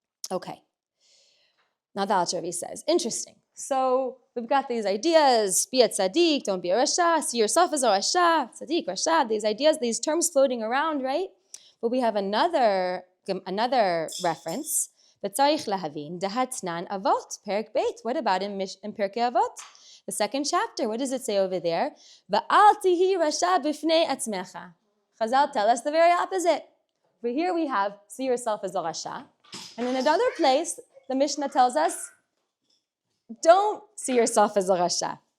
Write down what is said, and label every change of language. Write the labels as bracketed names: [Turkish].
[English] Okay. Now the Alter Rebbe says, interesting. So we've got these ideas, be a tzaddik, don't be a rasha, see yourself as a rasha, tzaddik, rasha, these ideas, these terms floating around, right? But we have another reference [Hebrew] וצריך להבין, דהתנן אבות, פרק ב'. [English] What about in פרקי אבות? The second chapter, what does it say over there? [Hebrew] ואל תהי רשע בפני עצמך. [English] Chazal tell us the very opposite. Over here we have, see yourself as a rasha. And in another place, the Mishnah tells us, don't see yourself as a rasha.